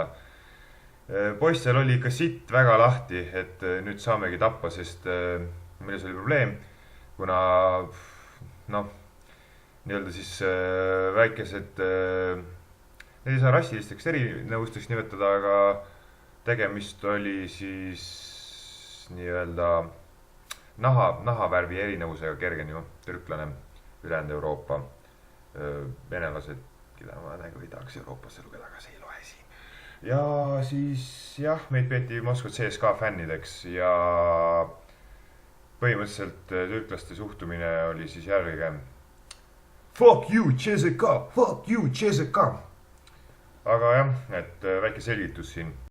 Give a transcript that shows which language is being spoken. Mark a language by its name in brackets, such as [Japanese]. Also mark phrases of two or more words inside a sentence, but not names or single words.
[Estonian] Poistel oli ikka sitt väga lahti, et nüüd saamegi tappa, sest milles oli probleem, kuna nii-öelda siis väikesed, need ei saa rassilisteks erinevusteks nimetada, aga tegemist oli siis nii-öelda nahavärvi erinevusega, kergem türklane, ülejäänud Euroopa, venelased, keda ma nagu ei tahaks Euroopasse lugeda, aga see ei loe siin. Ja siis jah, meid peeti Moskva CSKA fännideks ja põhimõtteliselt türklaste suhtumine oli siis järgige. [English] Fuck you, CSKA! Fuck you, CSKA! [Estonian] Aga jah, et väike selgitus siin.